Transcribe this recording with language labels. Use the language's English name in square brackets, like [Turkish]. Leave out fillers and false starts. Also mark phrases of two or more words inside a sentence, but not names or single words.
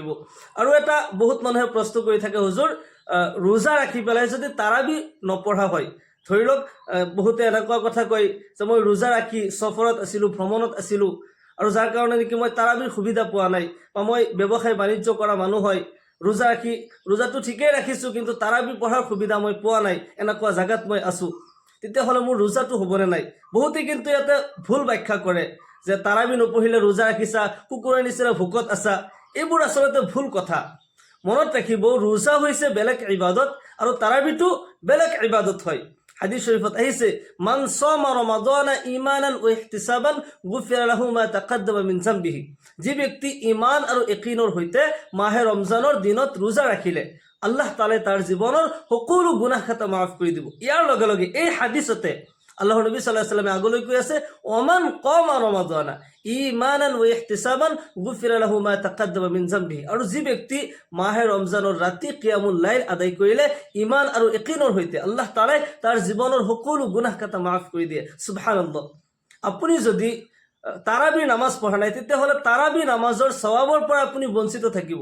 [Assamese] আৰু এটা বহুত মানুহে প্ৰশ্ন কৰি থাকে, হুজুৰ ৰোজা ৰাখি পেলাই যদি তাৰাবি নপঢ়া হয়, ধৰি লওক বহুতে এনেকুৱা কথা কয় যে মই ৰোজা ৰাখি সফৰত আছিলোঁ, ভ্ৰমণত আছিলোঁ, আৰু যাৰ কাৰণে নেকি মই তাৰাবিৰ সুবিধা পোৱা নাই, বা মই ব্যৱসায় বাণিজ্য কৰা মানুহ হয়, ৰোজা ৰাখি ৰোজাটো ঠিকেই ৰাখিছোঁ, কিন্তু তাৰাবি পঢ়াৰ সুবিধা মই পোৱা নাই, এনেকুৱা জাগাত মই আছোঁ, তেতিয়াহ'লে মোৰ ৰোজাটো হ'বনে নাই? বহুতে কিন্তু ইয়াতে ভুল ব্যাখ্যা কৰে যে তাৰাবি নপঢ়িলে ৰোজা ৰাখিছা, কুকুৰৰ নিচিনা ভোকত আছা। এইবোৰ আচলতে ভুল কথা। মনত ৰাখিব, ৰোজা হৈছে বেলেগ ইবাদত আৰু তাৰাবিটো বেলেগ ইবাদত হয়। হাদিস শরীফত আহিছে, [Arabic] من صام رمضان إيمانا و احتسابا غفر له ما تقدم من ذنبه. [Assamese] যে ব্যক্তি ঈমান আৰু ইয়াকিনৰ সৈতে মাহে ৰমজানৰ দিনত ৰোজা ৰাখিলে, আল্লাহ তাআলাই তাৰ জীৱনৰ সকলো গুনাহ খাতা মাফ কৰি দিব। ইয়াৰ লগে লগে এই হাদিসতে আল্লাহৰ নবী [Arabic] صلى الله عليه وسلم [Assamese] আগলৈ কৈ আছে, [Arabic] ومن قام رمضان إيمانا و احتسابا غفر له ما تقدم من ذنبه. [Assamese] আৰু যে ব্যক্তি মাহে ৰমজানৰ ৰাতি [Arabic] قيام الليل [Assamese] আদায় কৰিলে ঈমান আৰু ইয়াকিনৰ সৈতে, আল্লাহ তাআলাই তাৰ জীৱনৰ সকলো গুনাহ খাতা মাফ কৰি দিয়ে। সুবহানাল্লাহ। আপুনি যদি তাৰাবি নামাজ পঢ়া নাই, তেতিয়াহ'লে তাৰাবি নামাজৰ সৱাবৰ পৰা আপুনি বঞ্চিত থাকিব।